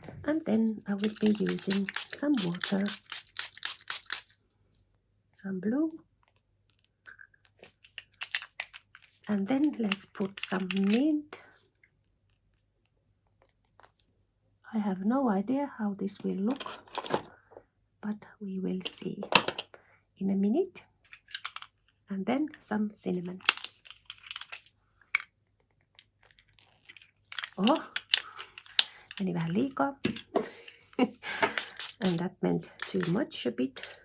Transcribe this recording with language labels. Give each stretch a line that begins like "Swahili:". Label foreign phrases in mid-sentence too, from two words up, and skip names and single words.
English: And then I will be using some water, some blue, and then let's put some mint. I have no idea how this will look, but we will see in a minute. And then some cinnamon.
Finnish: Oh, meni vähän liikaa.
English: And that meant too much a bit.